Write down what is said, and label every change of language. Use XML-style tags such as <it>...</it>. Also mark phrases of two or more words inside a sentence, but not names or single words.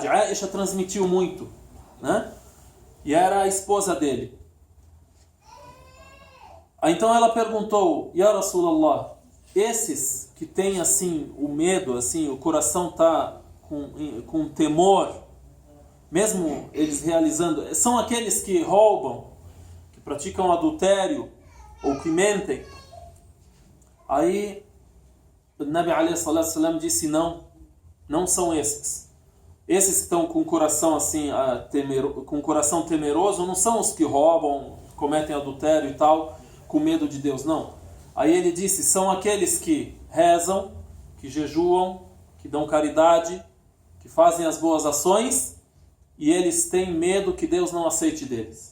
<pt>Aisha transmitiu muito, né? E era a esposa dele. Aí então ela perguntou,</pt> <ar>يا رسول الله,</ar> <pt>esses que têm assim o medo, assim, o coração está com temor, mesmo eles realizando, são aqueles que roubam, que praticam adultério ou que mentem? Aí o</pt> <ar>نبي عليه الصلاة والسلام</ar> <pt>disse não são esses. Esses que estão com o coração assim, com o coração temeroso, não são os que roubam, cometem adultério e tal, com medo de Deus, não. Aí ele disse, são aqueles que rezam, que jejuam, que dão caridade, que fazem as boas ações, e eles têm medo que Deus não aceite deles.</pt>